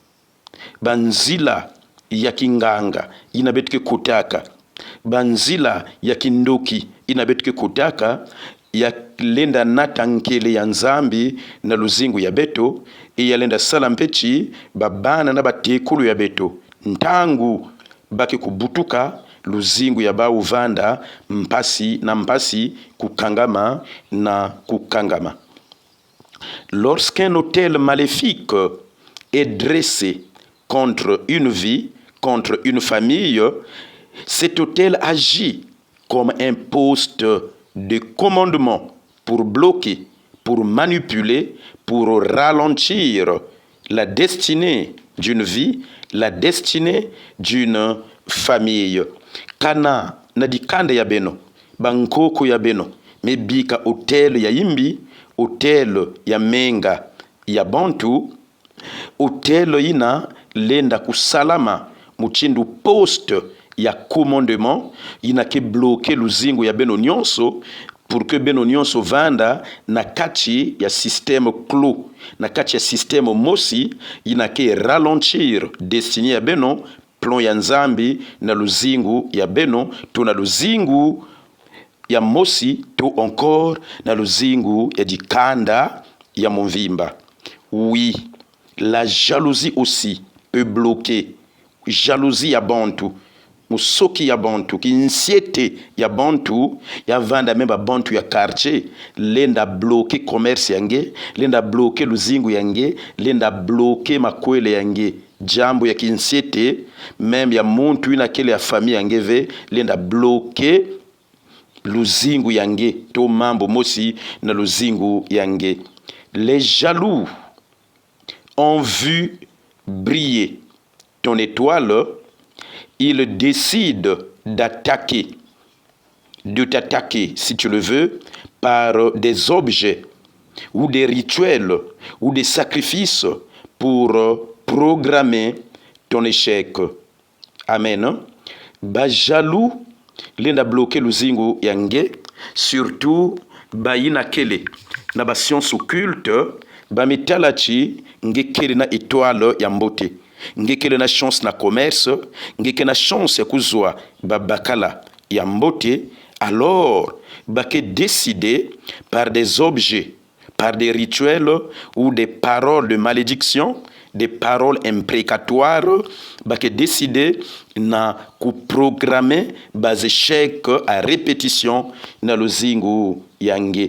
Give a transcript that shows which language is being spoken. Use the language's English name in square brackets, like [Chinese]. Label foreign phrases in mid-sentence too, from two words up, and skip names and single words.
[Kituba (Democratic Republic of Congo)] banzila ya kinganga yina beto ke kotaka, banzila ya kindoki yina beto ke kotaka ya lenda natankele ya nzambi na luzingu ya beto ya lenda salampechi babana na batekulu ya beto ntangu baki kubutuka luzingu ya ba uvanda mpasi na mpasi kukangama na kukangama. [French] Lorsqu'un autel maléfique est dressé contre une vie, contre une famille, cet autel agit comme un poste de commandement pour bloquer, pour manipuler, pour ralentir la destinée d'une vie, la destinée d'une famille. [Kituba (Democratic Republic of Congo)] Kana na dikande ya beno, bankoko ya beno, mebika hotel ya imbi, hotel ya menga ya bantu, hotel ina lenda kusalama muchindu poste ya commandement ina ke bloquer luzingu ya beno nyonso [French] pour que [Kituba (Democratic Republic of Congo)] beno nyonso vanda na kati ya [French] système clos, [Kituba (Democratic Republic of Congo)] na kati ya système mosi ina ke ralentir destiné ya beno plan ya nzambi na luzingu ya beno to na luzingu ya mosi to encore na luzingu ya dikanda ya mvimba. [French] Oui, la jalousie aussi peut bloquer. [Kituba (Democratic Republic of Congo)] Jalousie ya bantu, musoki ya bantu, kinsiete ya bantu, ya vanda memba bantu ya quartier, lenda bloquer commerce yange, lenda bloquer luzingu yange, lenda bloquer makwele yange. Jambo ya kinsiete, même ya muntu ina kele ya famille yangeve, lenda bloquer luzingu yange, to mambo mosi na luzingu yange. [French] Les jaloux ont vu briller ton étoile, ils décident d'attaquer, de t'attaquer, si tu le veux, par des objets ou des rituels ou des sacrifices pour programmer ton échec. Amen. [Kituba (Democratic Republic of Congo)] Ba jaloux, lenda bloqué luzingu yange, surtout ba yina kele na ba [French] science occulte, [Kituba (Democratic Republic of Congo)] ba mitalachi ngekele na étoile ya mbote. Ngekele na chance na commerce, ngekele na chance ya kuzwa babakala ya mbote, [French] alors bake décidé par des objets, par des rituels ou des paroles de malédiction, des paroles imprécatoires, bake décidé na kuprogrammer bas échec à répétition [Kituba (Democratic Republic of Congo)] na luzingu yange.